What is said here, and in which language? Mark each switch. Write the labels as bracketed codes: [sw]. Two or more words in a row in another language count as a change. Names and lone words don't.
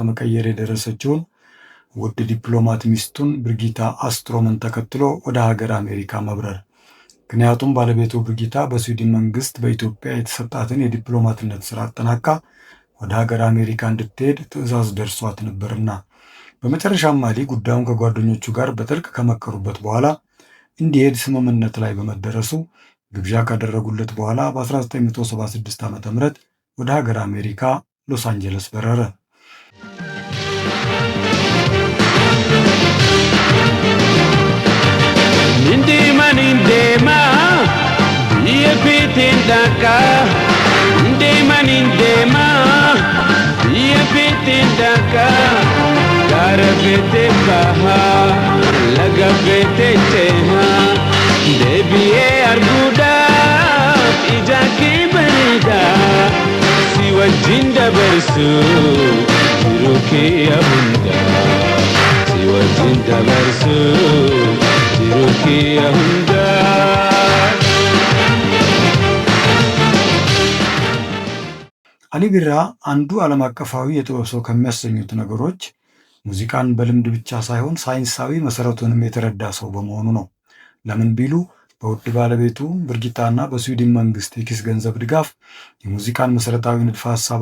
[am] መቀየር የደረሰችውን ውድ ዲፕሎማት ሚስቱን ብርጊታ አስትሮምን ተከትሎ ወደ ሀገር አሜሪካ መብረር። ምክንያቱም ባለቤቱ ብርጊታ በስዊድን መንግስት በኢትዮጵያ የተሰጣትን የዲፕሎማትነት ስራ አጠናቃ ወደ ሀገር አሜሪካ እንድትሄድ ትዕዛዝ ደርሷት ነበርና። በመጨረሻም አሊ ጉዳዩን ከጓደኞቹ ጋር በጥልቅ ከመከሩበት በኋላ እንዲሄድ ስምምነት ላይ በመደረሱ ግብዣ ካደረጉለት በኋላ በ1976 ዓ.ም ወደ ሀገር አሜሪካ ሎስ አንጀለስ በረረ። [om] Indema yepitindaka indema yepitindaka garabete baha lagabete teha debiye arguda ijaki berida siwajinda bersu jiruki abunda siwajinda bersu jiruki abunda [am] አሊ ቢራ አንዱ ዓለም አቀፋዊ የጥበብ ሰው ከሚያሰኙት ነገሮች ሙዚቃን በልምድ ብቻ ሳይሆን ሳይንሳዊ መሰረቱንም የተረዳ ሰው በመሆኑ ነው። ለምን ቢሉ በውድ ባለቤቱ ብርጊታና በስዊድን መንግስት የኪስ ገንዘብ ድጋፍ የሙዚቃን መሰረታዊ ንድፈ ሐሳብ